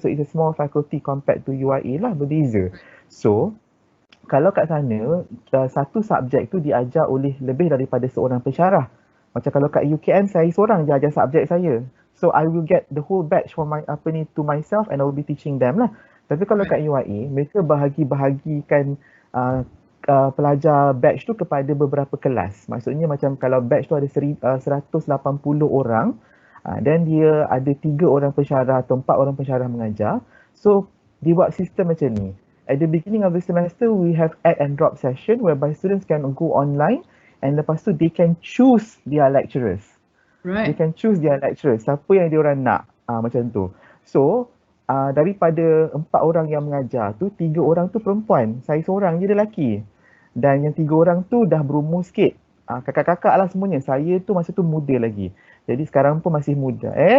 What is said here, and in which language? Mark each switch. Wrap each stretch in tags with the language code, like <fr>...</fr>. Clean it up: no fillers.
<en>So it's a small faculty compared to UIA lah,</en> <ms>berbeza. So kalau kat sana, satu subjek tu diajar oleh lebih daripada seorang pensyarah. Macam kalau kat UKM, saya seorang je ajar subjek saya.</ms> <en>So I will get the whole batch for to myself and I will be teaching them lah.</en> <ms>Tapi kalau kat UIA, mereka bahagi-bahagikan pelajar batch tu kepada beberapa kelas. Maksudnya macam kalau batch tu ada 180 orang, dan dia ada 3 orang pensyarah atau 4 orang pensyarah mengajar. So dia buat sistem macam ni.</ms> <en>At the beginning of the semester, we have add and drop session whereby students can go online and</en> <ms>lepas tu</ms> <en>they can choose their lecturers. Right. They can choose their lecturers.</en> <ms>Siapa yang diorang nak, macam tu. So daripada 4 orang yang mengajar tu, 3 orang tu perempuan. Saya seorang je lelaki. Dan yang 3 orang tu dah berumur sikit. Kakak-kakak lah semuanya. Saya tu masa tu muda lagi. Jadi sekarang pun masih muda.</ms>